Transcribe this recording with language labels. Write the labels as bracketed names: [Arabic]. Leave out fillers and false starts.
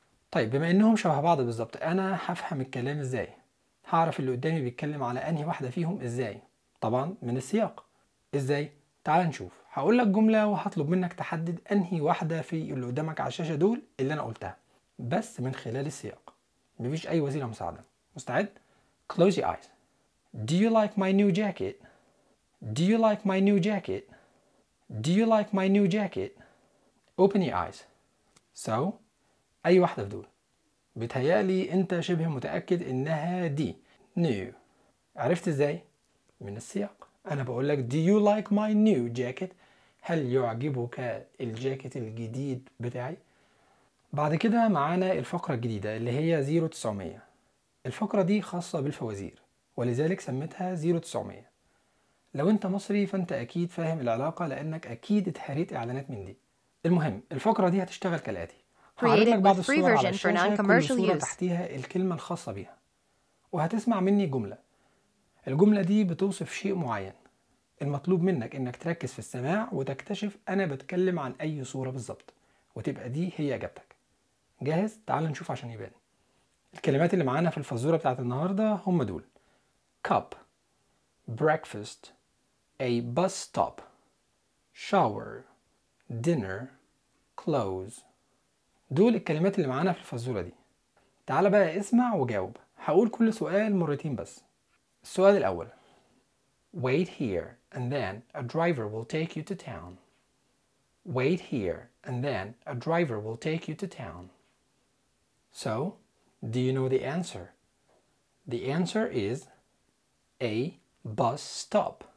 [Arabic] طيب بما إنهم شبه بعض بالضبط أنا هفهم الكلام إزاي؟ هعرف اللي قدامي بيتكلم على أنهي واحدة فيهم إزاي؟ طبعا من السياق. إزاي؟ تعال نشوف. هقول لك جملة وهطلب منك تحدد أنهي واحدة في اللي قدامك على الشاشة دول اللي أنا قلتها بس من خلال السياق. مفيش أي وسيلة مساعدة. مستعد؟ [English] Close your eyes. Do you like my new jacket? Do you like my new jacket? Do you like my new jacket? Open your eyes. [Arabic] So, أي واحدة في دول؟ بتهيألي أنت شبه متأكد إنها دي. New. عرفت إزاي؟ من السياق. أنا بقولك [English] Do you like my new jacket? [Arabic] هل يعجبك الجاكيت الجديد بتاعي؟ بعد كده معانا الفقرة الجديدة اللي هي 0900. الفقرة دي خاصة بالفوازير ولذلك سمتها 0900. لو انت مصري فانت اكيد فاهم العلاقة لانك اكيد اتحريت اعلانات من دي. المهم الفقرة دي هتشتغل كالآتي. هعرض لك بعض الصور على الشاشة كل صورة تحتيها الكلمة الخاصة بها وهتسمع مني جملة. الجملة دي بتوصف شيء معين. المطلوب منك انك تركز في السماع وتكتشف انا بتكلم عن اي صورة بالضبط وتبقى دي هي اجابتك. جاهز؟ تعال نشوف عشان يبان. الكلمات اللي معانا في الفزورة بتاعت النهاردة هم دول: [English] cup, breakfast, a bus stop, shower, dinner, clothes. [Arabic] دول الكلمات اللي معانا في الفزورة دي. تعال بقى اسمع وجاوب. هقول كل سؤال مرتين بس. السؤال الأول: [English] wait here and then a driver will take you to town. Wait here and then a driver will take you to town. So, do you know the answer? The answer is a bus stop.